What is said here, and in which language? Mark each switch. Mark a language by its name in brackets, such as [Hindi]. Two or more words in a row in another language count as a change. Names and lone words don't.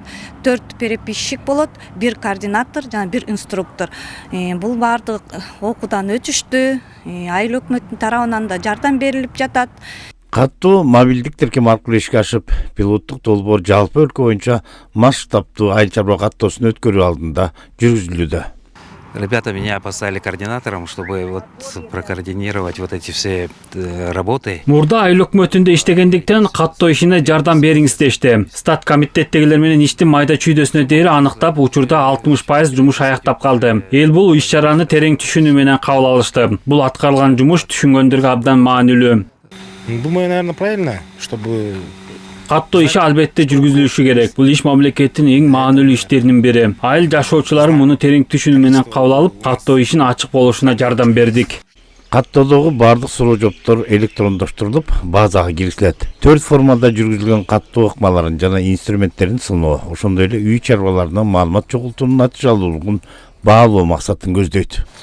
[Kyrgyz] 4 переписчик болот, 1 координатор жана 1 инструктор. Бул баардык окуудан өтүштү. Айыл өкмөттүн тарабынан да жардам берилип жатат. Каттоо мобилдик тиркем аркылуу ишке ашып, пилоттук долбоор жалпы өлкө боюнча масштабтуу айыл чарба каттоосун өткөрүү алдында жүргүзүлүүдө. [Russian] Ребята меня поставили координатором, чтобы прокоординировать эти все работы. [Kyrgyz] Мурда айыл өкмөтүндө иштегендиктен каттоо ишине жардам бериңиз дешти. Стат комитеттегилер менен иштин майда чүйдөсүнө дейин аныктап, учурда 60% жумуш аяктап калды. Эл бул иш-чараны терең түшүнүү менен кабыл алышты. Бул аткарылган жумуш түшүнгөндөргө абдан маанилүү. [Russian] Думаю, наверное, правильно, чтобы [Kyrgyz] Каттоо иши албетте жүргүзүлүшү керек. Бул иш мамлекеттин эң маанилүү иштеринин бири. Айыл жашоочулары муну терең түшүнүү менен кабыл алып, каттоо ишин ачык болушуна жардам бердик. Каттоодогу бардык суроо жооптор электрондоштурулуп, базага киргизилет. 4 формада жүргүзүлгөн каттоо ыкмаларын жана инструменттерин сыноо, ошондой эле үй чарбаларына маалымат чогултуунун натыйжалуулугун баалоо максатын көздөйт.